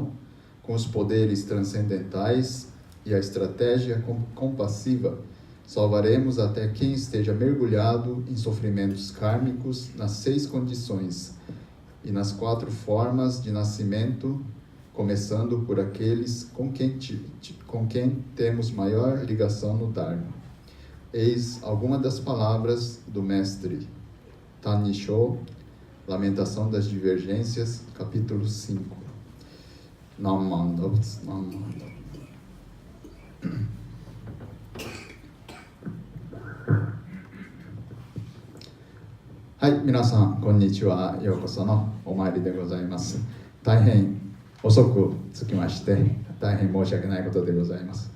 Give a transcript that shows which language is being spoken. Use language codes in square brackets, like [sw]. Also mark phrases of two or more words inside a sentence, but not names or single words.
[pt] Então, com os poderes transcendentais e a estratégia compassiva, salvaremos até quem esteja mergulhado em sofrimentos kármicos nas 6 condições e nas 4 formas de nascimento, começando por aqueles com quem temos maior ligação no Dharma. Eis alguma das palavras do mestre Tanisho, Lamentação das Divergências, capítulo 5. Namandavs. [ja] はい、皆さんこんにちは。ようこそのお参りでございます。大変遅く着きまして大変申し訳ないことでございます。